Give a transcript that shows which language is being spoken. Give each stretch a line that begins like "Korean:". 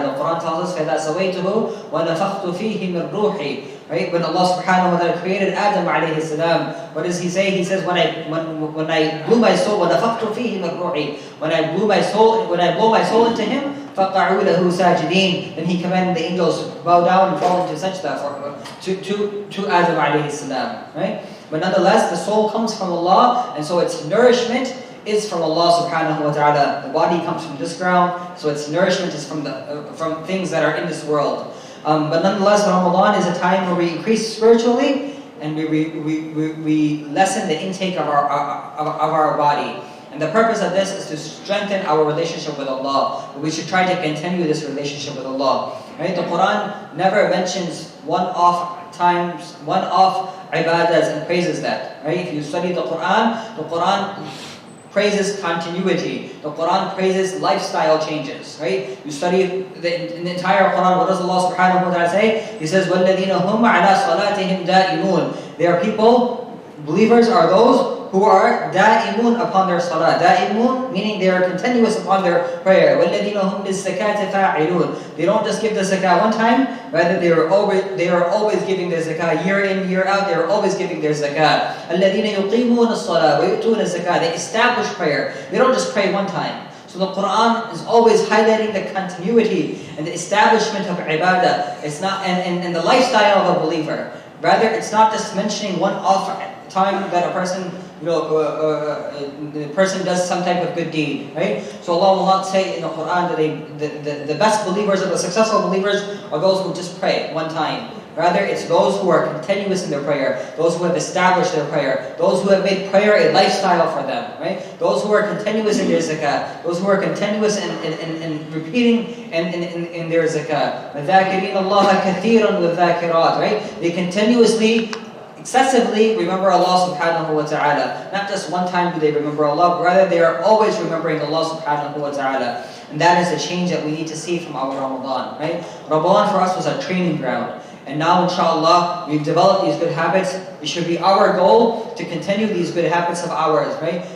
English: The Quran tells us,
Arabic: فَإِذَا سَوَيْتُهُ وَنَفَخْتُ فِيهِ مِنْ رُوحِي.
English: Right? When Allah subhanahu wa ta'ala created Adam alayhi salam, what does He say? He says, when I blew my soul,
Arabic: وَنَفَخْتُ فِيهِ مِنْ رُوحِي.
English: When I blow my soul into him,
Arabic: فَقَعُوا لَهُ سَاجِدِينَ.
English: Then he commanded the angels to bow down and fall into sajda to Adam alayhi salam. Right? But nonetheless, the soul comes from Allah, and so its nourishment is from Allah subhanahu wa ta'ala. The body comes from this ground, so its nourishment is from things that are in this world. But nonetheless, Ramadan is a time where we increase spiritually, and we lessen the intake of our body. And the purpose of this is to strengthen our relationship with Allah. We should try to continue this relationship with Allah. Right? The Quran never mentions one-off times, one-off ibadas and praises that. Right? If you study the Quran praises continuity. The Quran praises lifestyle changes. Right? You study in the entire Quran, what does Allah subhanahu wa ta'ala say? He says,
Arabic: وَالَّذِينَ هُمْ عَلَى صَلَاتِهِمْ دَائِمُونَ.
English: They are people, believers are those who are da'imun upon their salah. Da'imun meaning they are continuous upon their prayer.
Arabic: وَالَّذِينَ هُمْ لِلزَّكَاةِ فَاعِلُونَ.
English: They don't just give the zakah one time, rather they are always giving their zakah year in, year out. They are always giving their zakah.
Arabic: الَّذِينَ يُقِيمُونَ الصَّلَاةَ وَيُؤْتُونَ الزَّكَاةَ.
English: They establish prayer. They don't just pray one time. So the Quran is always highlighting the continuity and the establishment of ibadah. It's not and the lifestyle of a believer. Rather, it's not just mentioning one-off time that a person, the person does some type of good deed, right? So Allah will not say in the Quran that the best believers or the successful believers are those who just pray one time. Rather, it's those who are continuous in their prayer, those who have established their prayer, those who have made prayer a lifestyle for them, right? Those who are continuous in their zakah, those who are continuous in repeating in their zakah.
Arabic: وَذَاكِرِينَ اللَّهَ كَثِيرًا وَالذَّاكِرَاتِ, right?
English: They continuously, excessively remember Allah subhanahu wa ta'ala. Not just one time do they remember Allah, but rather they are always remembering Allah subhanahu wa ta'ala. And that is the change that we need to see from our Ramadan, right? Ramadan for us was a training ground. And now, inshallah, we've developed these good habits. It should be our goal to continue these good habits of ours, right?